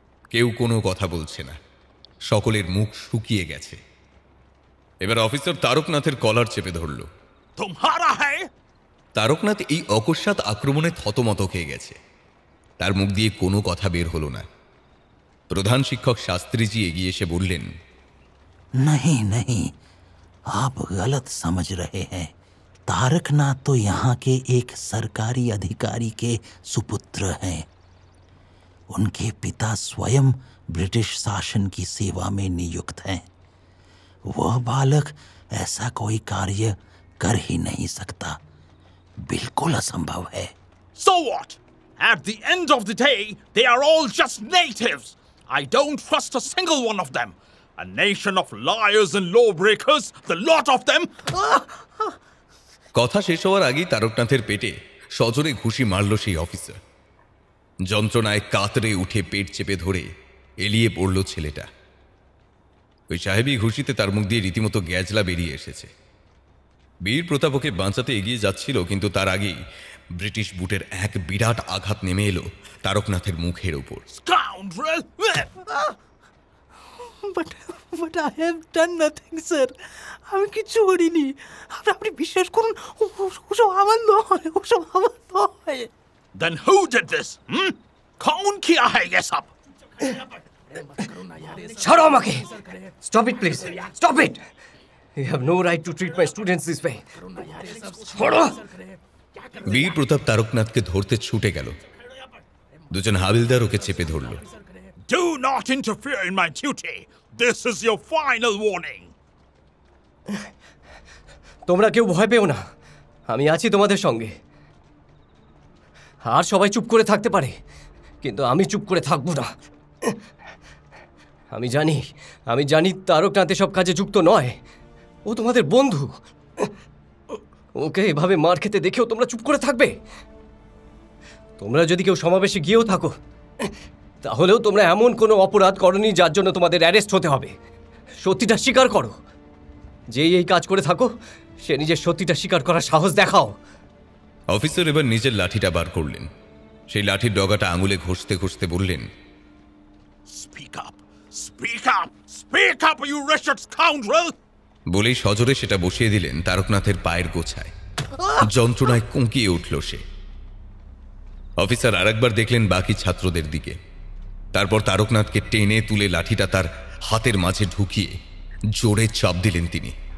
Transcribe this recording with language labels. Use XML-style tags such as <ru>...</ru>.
<bn>কেউ কোনো কথা বলছে না, সকলের মুখ শুকিয়ে গেছে। এবার অফিসার তারকনাথের কলার চেপে ধরল।</bn> <hi>Tumhara hai?</hi> <bn>তারকনাথ এই অকস্মাৎ আক্রমণে থতমত খেয়ে গেছে। তার মুখ দিয়ে কোনো কথা বের হলো না। প্রধান শিক্ষক শাস্ত্রীজি এগিয়ে এসে বললেন,</bn> <hi>नहीं नहीं, आप गलत समझ रहे हैं। तारकनाथ तो यहाँ के एक सरकारी अधिकारी के सुपुत्र हैं। उनके पिता स्वयं ब्रिटिश शासन की सेवा में नियुक्त हैं। वह बालक ऐसा कोई कार्य कर ही नहीं सकता, बिल्कुल असंभव है।</hi> <en>So what? At the end of the day, they are all just natives. I don't trust a single one of them. A nation of liars and lawbreakers, the lot of them.</en> <bn>কথা শেষ হওয়ার আগেই তারকনাথের পেটে সজোরে ঘুষি মারল সেই officer. যন্ত্রণায় কাতরে উঠে পেট চেপে ধরে এলিয়ে পড়ল ছেলেটা। ওই সাহেবী ঘুষিতে তার মুখ দিয়ে রীতিমতো গ্যাজলা বেরিয়ে এসেছে। বীর প্রতাপ ওকে বাঁচাতে এগিয়ে যাচ্ছিল, কিন্তু তার আগেই ব্রিটিশ বুটের এক বিরাট আঘাত নেমে এলো তারকনাথের মুখের উপর।</bn> <en>Scoundrel! But I have done nothing, sir.</en> <bn>আমি কিছু করিনি। আপনি বিশ্বাস করুন, ওসব আমার নয়, ওসব আমার নয়।</bn> <en>Then who did this?</en> <hi>Kaun kiya hai ye sab?</hi> <bn>ছাড়ো আমাকে!</bn> <en>Stop it, please! Stop it! You have no right to treat my students this way.</en> <bn>ছাড়ো! বীর প্রতাপ তারকনাথকে ধরতে ছুটে গেল। দুজন হাবিলদার ওকে চেপে ধরল।</bn> <en>Do not interfere in my duty. This is your final warning.</en> <bn>তোমরা কেউ ভয় পেও না, আমি আছি তোমাদের সঙ্গে। আর সবাই চুপ করে থাকতে পারে, কিন্তু আমি চুপ করে থাকবো না। আমি জানি তারকনাথ এসব কাজে যুক্ত নয়। ও তোমাদের বন্ধু। ওকে এভাবে মার খেতে দেখেও তোমরা চুপ করে থাকবে? তোমরা যদি কেউ সমাবেশে গিয়েও থাকো, তাহলেও তোমরা এমন কোনো অপরাধ করনি যার জন্য তোমাদের অ্যারেস্ট হতে হবে। সত্যিটা স্বীকার করো। যেই এই কাজ করে থাকো, সে নিজের সত্যিটা স্বীকার করার সাহস দেখাও। অফিসার এবার নিজের লাঠিটা বার করলেন। সেই লাঠির ডগাটা আঙুলে ঘষতে ঘষতে বললেন,</bn> <en>Speak up! Speak up! Speak up, you wretched scoundrel!</en> <bn>বলেই সজোরে সেটা বসিয়ে দিলেন তারকনাথের পায়ের গোছায়। যন্ত্রণায় কুঁকিয়ে উঠল সে। অফিসার আরেকবার দেখলেন বাকি ছাত্রদের দিকে। তারপর তারকনাথকে টেনে তুলে লাঠিটা তার হাতের মাঝে ঢুকিয়ে জোরে চাপ দিলেন তিনি।</bn>